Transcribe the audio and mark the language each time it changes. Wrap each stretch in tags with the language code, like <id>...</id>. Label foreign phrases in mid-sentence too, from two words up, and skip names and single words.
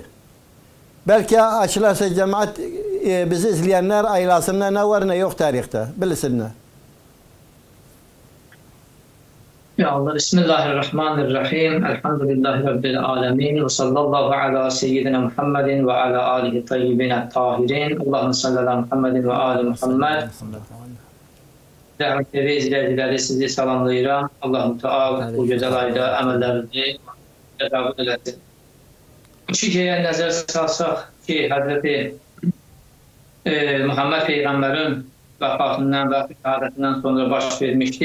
<tr>Belki açılarsa cemaat bizi izleyenler ailasında ne var ne yok tarihte. Bilsinler.</tr> <ar>يا الله، بسم الله الرحمن الرحيم. الحمد لله رب العالمين. وصلى الله على سيدنا محمد وعلى آله الطيبين الطاهرين. اللهم صل على محمد وآل محمد.</ar> <az>Dəhmətli izləyiciləri sizi salamlayıram. Allah-u Teala bu gözəl ayda əməllərini qəbul eləsin. İki şeyə nəzər salsaq ki, Həzrəti Muhammed Peyğəmbərin vəfatından və şəhadətindən sonra baş vermişdi.</az>